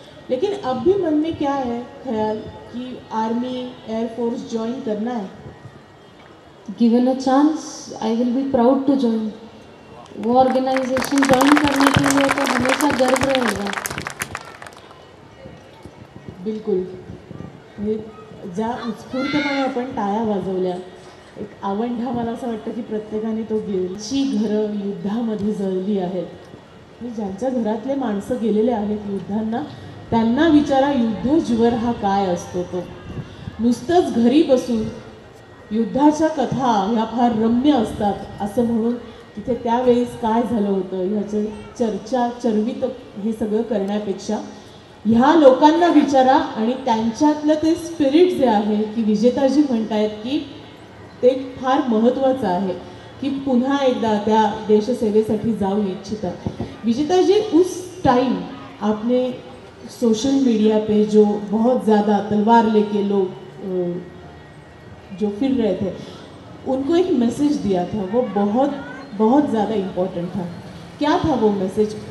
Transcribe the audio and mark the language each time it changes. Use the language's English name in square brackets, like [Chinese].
[Hindi] लेकिन अब भी मन में क्या है ख्याल कि आर्मी, एयरफोर्स ज्वाइन करना है? [English] Given a chance I will be proud to join. [Hindi] वो ऑर्गेनाइजेशन ज्वाइन करने के लिए तो हमेशा गर्व रहेगा. [Marathi] बिलकुल. ज्या उत्स्फूर्तपणे आपण टाळ्या वाजवल्या एक आवंढा मला असं वाटतं की प्रत्येकाने तो जी घरं युद्धामध्ये जळली आहेत, आणि ज्यांच्या घरातले माणसं गेलेले आहेत युद्धांना, त्यांना विचारा युद्ध ज्वर हा काय असतो. तो नुसतंच घरी बसून युद्धाच्या कथा ह्या फार रम्य असतात असं म्हणून तिथे त्यावेळेस काय झालं होतं ह्याचं चर्चा चर्वित हे सगळं करण्यापेक्षा ह्या लोकांना विचारा, आणि त्यांच्यातलं ते स्पिरिट जे आहे की विजेताजी म्हणतायत की ते फार महत्त्वाचं आहे कि पुन्हा एकदा त्या देशसेवेसाठी जाऊ इच्छितात. [Hindi] विजेता जी, उस टाइम आपने सोशल मीडिया पे जो बहुत ज़्यादा तलवार लेके लोग जो फिर रहे थे, उनको एक मैसेज दिया था, वो बहुत बहुत ज़्यादा इम्पोर्टेंट था. क्या था वो मैसेज?